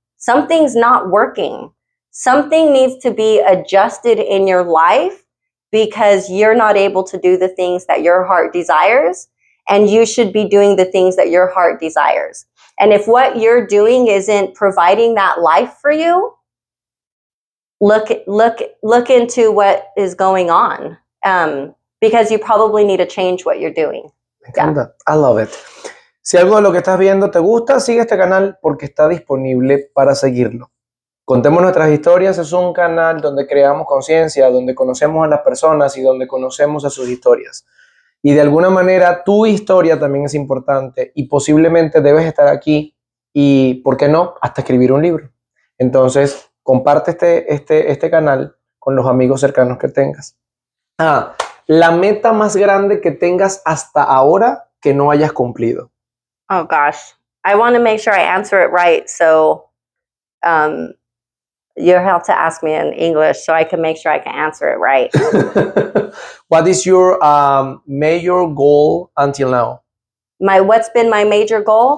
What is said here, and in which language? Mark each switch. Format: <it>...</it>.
<en>Something's not working. Something needs to be adjusted in your life because you're not able to do the things that your heart desires, and you should be doing the things that your heart desires. And if what you're doing isn't providing that life for you, look into what is going on, because you probably need to change what you're doing.</en> <es>Me encanta.</es> <en>Yeah. I love it.</en> <es>Si algo de lo que estás viendo te gusta, sigue este canal porque está disponible para seguirlo. Contemos Nuestras Historias es un canal donde creamos conciencia, donde conocemos a las personas y donde conocemos a sus historias. Y de alguna manera tu historia también es importante y posiblemente debes estar aquí y, ¿por qué no?, hasta escribir un libro. Entonces, comparte este canal con los amigos cercanos que tengas. La meta más grande que tengas hasta ahora que no hayas cumplido.</es> <en>Oh, gosh. I want to make sure I answer it right, so you have to ask me in English so I can make sure I can answer it right. What is your major goal until now? What's been my major goal?</en>